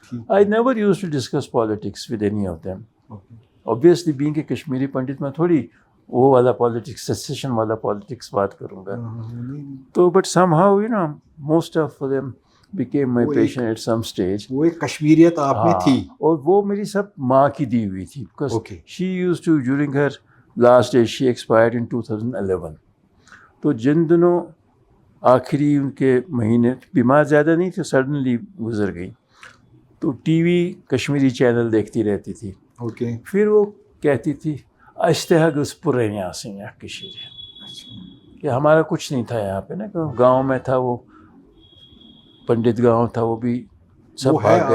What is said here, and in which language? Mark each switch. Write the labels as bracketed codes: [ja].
[en] I never use to discuss politics with any of them. obviously being a Kashmiri Pandit [ur] میں تھوڑی وہ والا politics, cessation والا پالیٹکس بات کروں گا. [en] تو but somehow you know most of them became my patient at some stage. [ur] وہ ایک کشمیریت آپ میں تھی, اور وہ میری سب ماں کی دی ہوئی تھی, [en] because she used to during her last days, she expired in 2011. [ur] تو جن دنوں آخری ان کے مہینے بیمار زیادہ نہیں تھے, سڈنلی گزر گئی. تو ٹی وی کشمیری چینل دیکھتی رہتی تھی. [en] Okay. [ur] پھر وہ کہتی تھی [ks] اشتہا گس پورین آسن یا کشیر, [ur] کہ ہمارا کچھ نہیں تھا یہاں پہ نا, گاؤں میں تھا وہ پنڈت گاؤں تھا, وہ بھی سب بھاگ گئے.